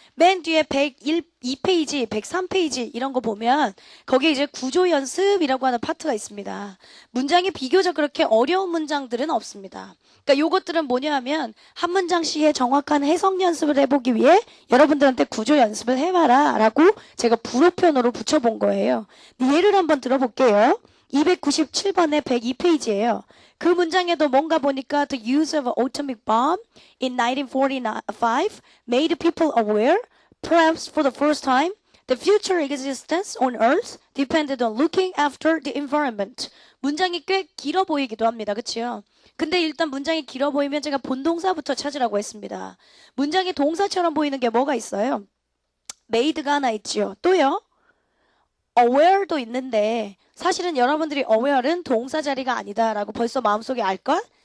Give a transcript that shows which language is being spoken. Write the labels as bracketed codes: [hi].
[ko] 맨 뒤에 102페이지, 103페이지 이런 거 보면 거기에 이제 구조 연습이라고 하는 파트가 있습니다. 문장이 비교적 그렇게 어려운 문장들은 없습니다. 그러니까 요것들은 뭐냐 하면 한 문장씩의 정확한 해석 연습을 해보기 위해 여러분들한테 구조 연습을 해봐라 라고 제가 불호편으로 붙여본 거예요. 예를 한번 들어볼게요. 297번에 102페이지예요. 그 문장에도 뭔가 보니까 [en] the use of an atomic bomb in 1945 made people aware, perhaps for the first time, the future existence on Earth depended on looking after the environment. [ko] 문장이 꽤 길어 보이기도 합니다. 그치요? 근데 일단 문장이 길어 보이면 제가 본동사부터 찾으라고 했습니다. 문장이 동사처럼 보이는 게 뭐가 있어요? made가 하나 있지요. 또요? aware도 있는데 사실은 여러분들이 aware는 동사 자리가 아니다라고 벌써 마음속에 알걸?